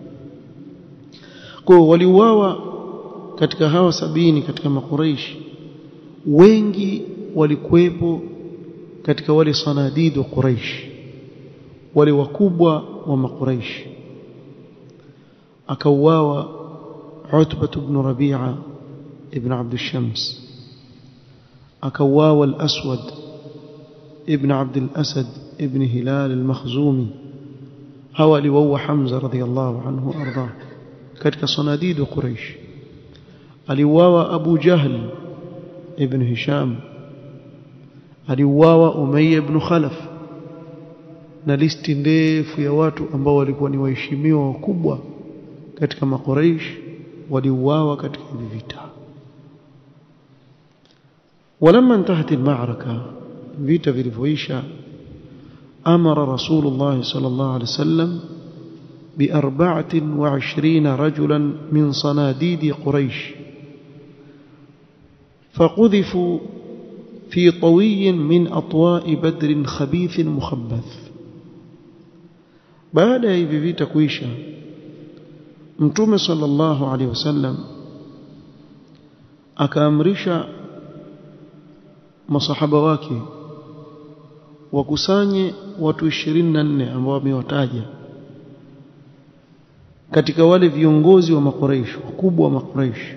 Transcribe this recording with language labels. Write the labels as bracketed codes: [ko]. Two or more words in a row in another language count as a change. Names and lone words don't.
[sw] Kwa waliuawa katika hawa 70 katika Quraysh, wengi walikuwepo katika wale sanadidu Quraysh, wale wakubwa wa Quraysh. Akauawa Utbah ibn Rabi'a ibn Abd al-Shams, akauawa al-Aswad ibn Abd al-Asad ibn Hilal al-Makhzumi. hawa aliwaua Hamza [ar] رضي الله عنه [sw] arda katika sanadidu Quraysh. aliuawa Abu Jahl ibn Hisham, aliuawa Umayya ibn Khalaf, na listi ndefu ya watu ambao walikuwa ni waheshimiwa wakubwa katika Quraysh waliuawa katika vita. [ar] ولما انتهت المعركة [sw] vita vilivyoisha, [ar] أمر رسول الله صلى الله عليه وسلم ب24 رجلا من صناديد قريش فقذفوا في طوي من أطواء بدر خبيث مخبث. [sw] baada ya hivi vita kuisha, Mtume [ar] صلى الله عليه وسلم [sw] akaamrisha masahaba wake wakusanye watu 24 ambao wamewataja katika wale viongozi wa Quraysh, wakubwa wa Quraysh.